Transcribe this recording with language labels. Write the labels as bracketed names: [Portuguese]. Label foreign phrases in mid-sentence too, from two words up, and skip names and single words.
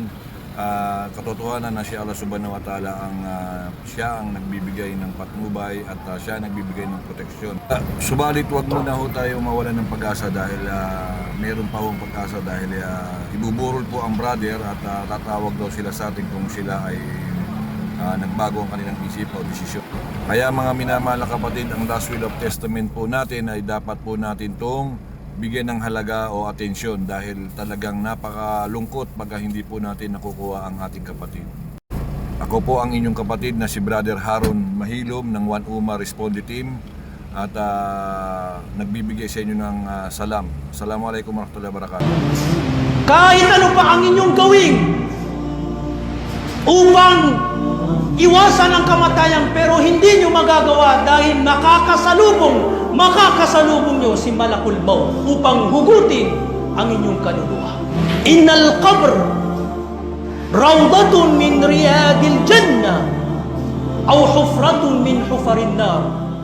[Filipino] Katotohanan na si Allah [Arabic] سبحانه وتعالى [Filipino] siya ang nagbibigay ng patnubay at siya nagbibigay ng proteksyon. Subalit wag muna ho tayo mawalan ng pag-asa dahil meron pa hong pag-asa dahil ibuburol po ang brother at tatawag daw sila sa atin kung sila ay nagbago ang kanilang isip o desisyon. Kaya mga minamahal na kapatid, ang [English] last will of testament [Filipino] po natin ay dapat po natin itong bigyan ng halaga o atensyon dahil talagang napakalungkot pag hindi po natin nakukuha ang ating kapatid. Ako po ang inyong kapatid na si Brother Haron Mahilom ng One Umar Responde Team at nagbibigay sa inyo ng salam. [Arabic] السلام عليكم ورحمة الله وبركاته. [Filipino] Kahit ano pa ang inyong gawin upang iwasan ang kamatayan, pero hindi nyo magagawa dahil makakasalubong nyo si [Arabic] ملك الموت [Filipino] upang hugutin ang inyong kaluluwa. [Arabic] إن القبر روضة من رياض الجنة أو حفرة من حفر النار.